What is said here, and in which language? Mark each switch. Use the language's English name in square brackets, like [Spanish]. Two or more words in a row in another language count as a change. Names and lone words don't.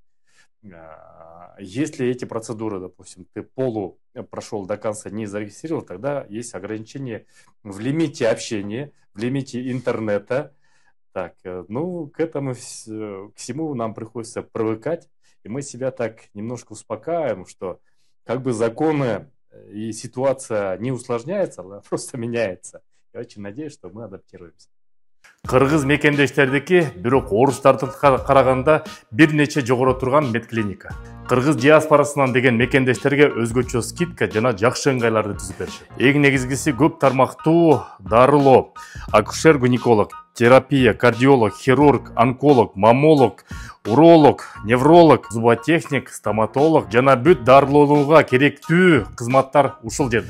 [Russian] Если эти процедуры, допустим, ты прошел до конца, не зарегистрировал, тогда есть ограничения в лимите общения, в лимите интернета. Так, ну, к всему нам приходится привыкать, и мы себя так немножко успокаиваем, что как бы законы и ситуация не усложняется, она просто меняется. Я очень надеюсь, что мы адаптируемся. [Kyrgyz] Кыргыз мекендештердики, бирок орустарды караганда бир нече жогору турган медклиника. Кыргыз диаспорасынан деген мекендештерге өзгөчө скидка жана жакшы ыңгайларды түзүп беришет. Эң негизгиси көп тармактуу дарылоо, акушер-гинеколог, терапия, кардиолог, хирург, онколог, маммолог, уролог, невролог, зуботехник, стоматолог жана бүт дарылоонууга керектүү кызматтар ушул жерде.